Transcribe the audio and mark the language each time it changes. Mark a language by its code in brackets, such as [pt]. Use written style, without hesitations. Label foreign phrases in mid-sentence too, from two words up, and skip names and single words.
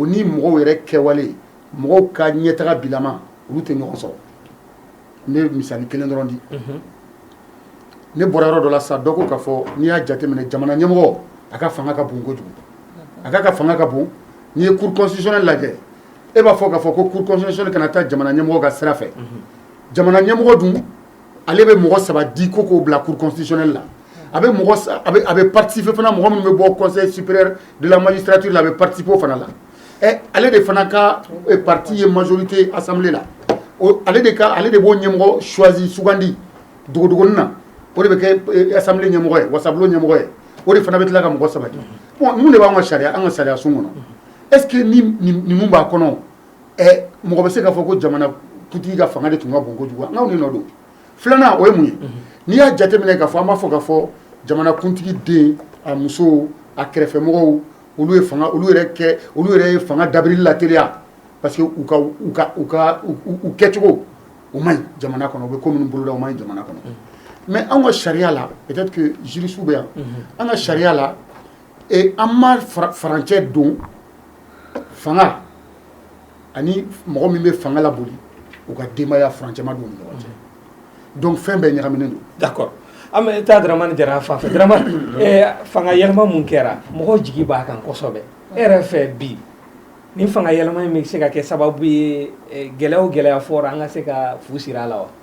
[bm] ni mɔgɔw yɛrɛ kɛwale mɔgɔw ka ɲɛtaga bilama olu tɛ ɲɔgɔn sɔrɔ ne ye misali kelen dɔrɔn di ne bɔra yɔrɔ dɔ la sa dɔ ko k'a fɔ n'i y'a jateminɛ jamana ɲɛmɔgɔ a ka fanga ka bon kojugu a ka fanga ka bon n'i ye cour constitutionnelle lajɛ e b'a fɔ k'a fɔ ko cour constitutionnelle kana taa jamana ɲɛmɔgɔ ka sira fɛ jamana ɲɛmɔgɔ dun ale bɛ mɔgɔ 3 di ko k'o bila cour constitutionnelle la [fr] avait participé [bm] fana mɔgɔ minnu bɛ bɔ [fr] conseil supérieur de la magistrature [bm] la a bɛ participer o fana la ale de fana ka parti ye [fr] majorité assemblée [bm] la ale de b'o ɲɛmɔgɔ choisi sugandi dogodogonin na o de bɛ kɛ assemblée ɲɛmɔgɔ ye wasabulon ɲɛmɔgɔ ye o de fana bɛ tila ka mɔgɔ saba di bon ninnu de b'an ka sariya sun kɔnɔ [fr] est ce que [bm] ni mun b'a kɔnɔ mɔgɔ bɛ se k'a fɔ ko jamana kuntigi ka fanga de tun ka bon kojugu an k'aw ni nɔ don filanan o ye mun ye n'i y'a jateminɛ k'a fɔ an b'a fɔ k'a fɔ jamana kuntigi den a musow a kɛrɛfɛmɔgɔw olu yɛrɛ ye fanga dabirili la teliya [fr] parce que [bm] u kɛcogo o man ɲi jamana kɔnɔ u bɛ ko minnu boloda o man ɲi jamana kɔnɔ mais an ka sariya la [fr] peut-être que [bm] jurisiw bɛ yan an ka sariya la an ma farancɛ don fanga ani mɔgɔ min bɛ fanga la boli u ka denbaya furancɛ ma don u ni ɲɔgɔn cɛ donc fɛn bɛɛ ɲagaminen don. d'accord an bɛ taa Daramani Jara fan fɛ Daramani fanga yɛlɛma mun kɛra mɔgɔ jigi b'a kan kosɛbɛ e yɛrɛ fɛ bi ni fanga yɛlɛma in bɛ se ka kɛ sababu ye gɛlɛya o gɛlɛya fɔra an ka se ka fu siri a la wa.